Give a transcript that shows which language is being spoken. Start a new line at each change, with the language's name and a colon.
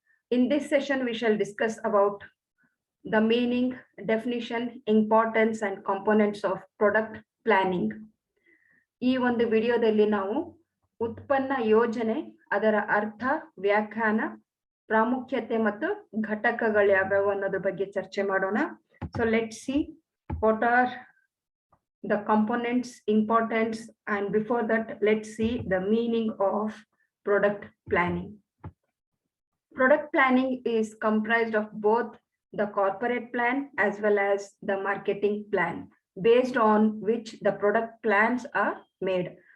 English: In this session, we shall discuss about the meaning, definition, importance, and components of product planning.
Kannada: ಈ ಒಂದು ವಿಡಿಯೋದಲ್ಲಿ ನಾವು ಉತ್ಪನ್ನ ಯೋಜನೆ, ಅದರ ಅರ್ಥ, ವ್ಯಾಖ್ಯಾನ, ಪ್ರಾಮುಖ್ಯತೆ ಮತ್ತು ಘಟಕಗಳು ಯಾವ್ಯಾವು ಅನ್ನೋದ್ರ ಬಗ್ಗೆ ಚರ್ಚೆ ಮಾಡೋಣ.
English: So let's see what are the components, importance, and before that, let's see the meaning of product planning. Product planning is comprised of both the corporate plan as well as the marketing plan, based on which the product plans are made.